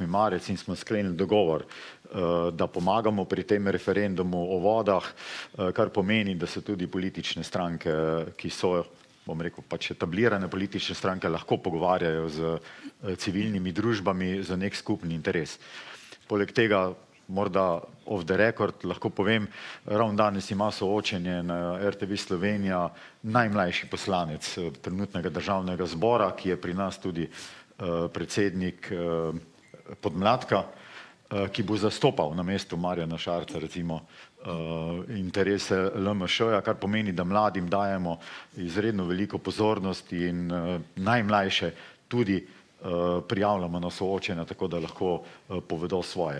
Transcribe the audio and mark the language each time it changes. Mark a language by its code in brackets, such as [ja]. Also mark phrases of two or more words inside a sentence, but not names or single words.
[sl] marec in smo sklenili dogovor, da pomagamo pri tem referendumu o vodah, kar pomeni, da se tudi politične stranke, ki so, bom rekel, pač etablirane politične stranke, lahko pogovarjajo z civilnimi družbami za nek skupni interes. Poleg tega, morda [en] off the record, [sl] lahko povem, ravno danes ima soočenje na RTV Slovenija najmlajši poslanec trenutnega državnega zbora, ki je pri nas tudi predsednik podmladka, ki bo zastopal na mestu Marjana Šarca, recimo, interese LMŠ-ja, kar pomeni, da mladim dajemo izredno veliko pozornosti in najmlajše tudi prijavljamo na soočenja, tako da lahko povedo svoje.